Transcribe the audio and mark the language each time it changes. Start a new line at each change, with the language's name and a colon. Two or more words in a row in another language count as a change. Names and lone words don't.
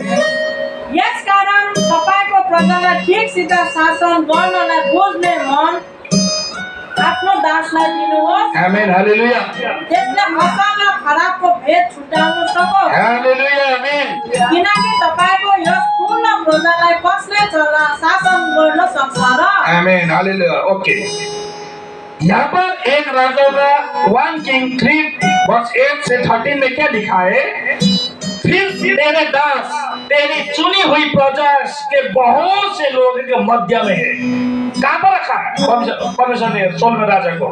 Nepali: यसकारण तपाईको प्रजालाई ठिकसित शासन गर्नलाई बुझ्ने मन आफ्नो दासलाई दिनुहोस्। आमेन। हालेलुया। त्यसले असल र खराबको भेद छुटाउन सकोस्। हालेलुया। आमेन। किनकि तपाईको यस पूर्ण प्रजालाई कसले शासन गर्न सक्छ र। आमेन। हालेलुया।
Hindi: ओके, यहाँ पर एक राजा का
English: 1 King 3 verse 8
Hindi: से 13 में क्या लिखा है, फिर तेरे दास तेरी चुनी हुई प्रजा के बहुत से लोगों के मध्य में है। कहाँ पर रखा है परमेश्वर ने सोलोमन राजा को?